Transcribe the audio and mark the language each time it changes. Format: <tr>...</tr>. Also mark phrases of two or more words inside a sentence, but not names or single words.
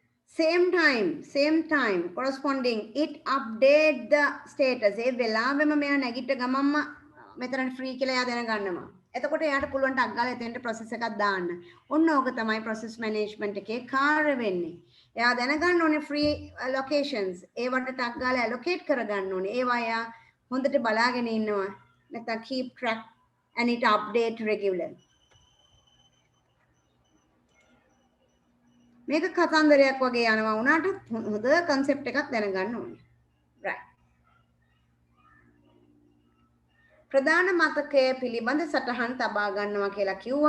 <en>same time corresponding it update the status</en> <si>ඒ වෙලාවෙම මෙයා නැගිට ගමම්ම මෙතන ෆ්‍රී කියලා එයා දැනගන්නවා. එතකොට එයාට පුළුවන් ටක් ගාලා එතෙන්ට process එකක් දාන්න. ඔන්න ඕක තමයි</si> <en>process management</en> <si>එකේ කාර්ය වෙන්නේ. එයා දැනගන්න ඕනේ</si> <en>free locations.</en> <si>ඒවට ටක් ගාලා allocate කරගන්න ඕනේ. ඒවා එයා හොඳට බලාගෙන ඉන්නවා. නැත්නම්</si> <en>keep track and it update regularly.</en> <si>මේක කතන්දරයක් වගේ යනවා වුණාට හොඳ concept එකක් දැනගන්න ඕනේ. right. ප්‍රධාන මතකයේ පිළිබඳ සටහන් තබා ගන්නවා කියලා කිව්වා.</si>